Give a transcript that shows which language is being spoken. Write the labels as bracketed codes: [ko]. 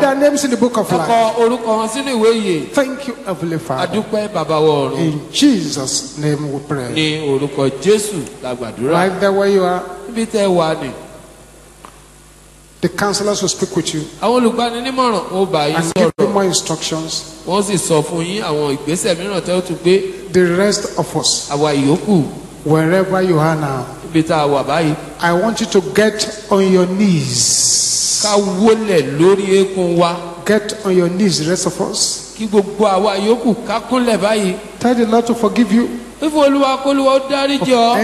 [en] their names in the book of ẹ life. [yo] kọ orúkọ wọn sínú ìwé ìyè. [en] Thank you, Heavenly Father. [yo] adúpẹ́ bàbá wọ ọ̀run. [en] In Jesus' name we pray. [yo] ní orúkọ Jésù la gbàdúrà. [en] Right there where you are, [yo] níbi tẹ́ wà ní. [en] the counselors will speak with you [yo] àwọn olùgbaninímọ̀ràn ó bá yín [en] and give you [yo] sọ̀rọ̀. [en] more instructions. [yo] wọ́n sì sọ fún yín àwọn ìgbésẹ̀ mìíràn tẹ́ ó tún gbé. [en] The rest of us, [yo] àwa ìyókù [en] wherever you are now, [yo] níbi tá a wà báyìí. [en] I want you to get on your knees. [yo] ká wólẹ̀ lórí eékún wa. [en] Get on your knees, the rest of us. [yo] kí gbogbo àwa yòókù ká kúnlẹ̀ báyìí. [en] Tell the Lord to forgive you. [yo] fífún olúwa kólúwa ó dáríjì ọ́.